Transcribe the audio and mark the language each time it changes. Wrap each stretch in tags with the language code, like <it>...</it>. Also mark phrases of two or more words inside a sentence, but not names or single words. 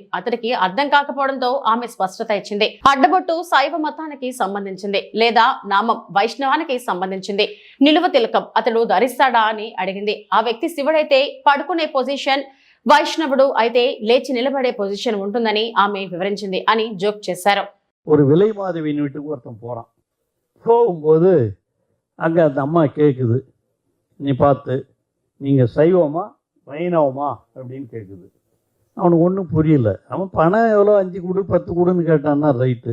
<te>అతడికి అర్థం కాకపోవడంతో ఆమె స్పష్టత ఇచ్చింది. అడ్డబొట్టు శైవ మతానికి సంబంధించింది లేదా నామం వైష్ణవానికి సంబంధించింది. నిలువ తిలకం అతడు ధరిస్తాడా అని అడిగింది. ఆ వ్యక్తి శివుడైతే పడుకునే పొజిషన్, వైష్ణవుడు అయితే లేచి నిలబడే పొజిషన్ ఉంటుందని ఆమె వివరించింది అని జోక్ చేశారు.</te> <ta>ஒரு விலை மாதவியின் வீட்டுக்கு ஒருத்தன் போகிறான். போகும்போது அங்கே அந்த அம்மா கேட்குது, நீ பார்த்து நீங்கள் சைவமா வைணவமா அப்படின்னு கேட்குது. அவனுக்கு ஒன்றும் புரியல. அவன் பணம் எவ்வளோ 5 கொடு 10 கொடுன்னு கேட்டான்னா ரைட்டு.</ta>